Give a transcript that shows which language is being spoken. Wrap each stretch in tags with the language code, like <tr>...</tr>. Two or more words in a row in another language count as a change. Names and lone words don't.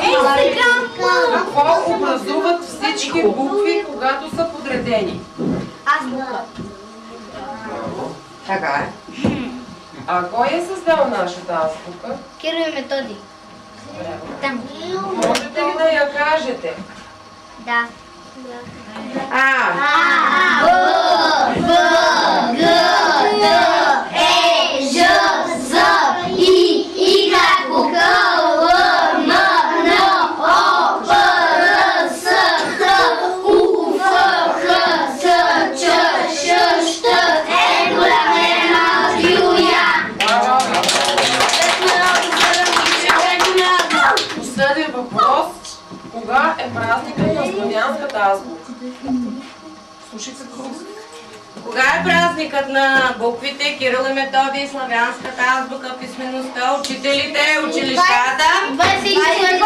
<bg>Какво образуват всички букви, когато са подредени? Азбука. Така е. А кой е създал нашата азбука? Кирил и Методи. Там. Можете ли да я кажете? Да. А. Б, Г, Д, Е, Ж, З, И, К, К, Л, М, Н, О, П, Р, С, Т, У, Ф, Х, Ц, Ч, Ш, Щ, Е, голям, Ю, Я. Последен въпрос. Кога е празникът на славянската азбука? Слушайте го. Кога е празникът на буквите, Кирил и Методий, славянската азбука, писмеността, учителите, училищата?</bg>